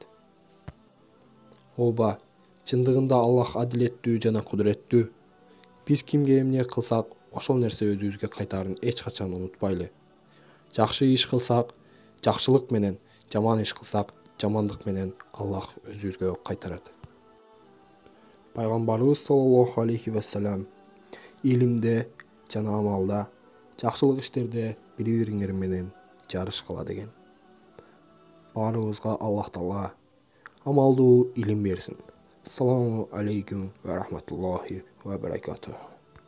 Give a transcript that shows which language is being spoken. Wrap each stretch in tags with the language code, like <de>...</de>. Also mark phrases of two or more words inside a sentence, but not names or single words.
<ky>Ооба, чындыгында Аллах адилеттүү жана кудуреттүү. Биз кимге эмне кылсак, ошол нерсе өзүбүзгө кайтаарын эч качан унутпайлы. Жакшы иш кылсак, жакшылык менен, жаман иш кылсак, жамандык менен Аллах өзүбүзгө кайтарат. Пайгамбарыбыз</ky> <ar>صلى الله عليه وسلم</ar> <ky>илимде жана амалда, жакшылык иштерде бири-бириңер менен жарышкыла деген. Баарыбызга Аллах Таала амалдуу илим берсин.</ky> <ar>السلام عليكم ورحمة الله وبركاته.</ar>